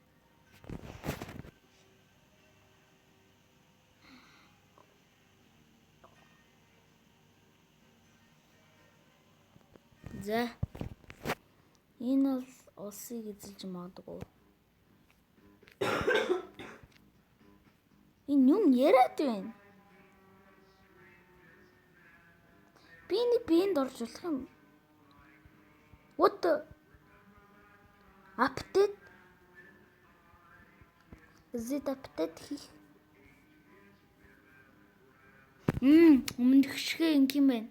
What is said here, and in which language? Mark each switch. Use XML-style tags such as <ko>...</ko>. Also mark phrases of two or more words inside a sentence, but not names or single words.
<mn>За. Энэ бол улсыг эзэлж магадгүй. Энэ юм яриад байна. Би энд орж болох юм.</mn> <en>What the update? Is it update хийх?</en> <mn>Өмнөх шиг ингэ юм байна.</mn>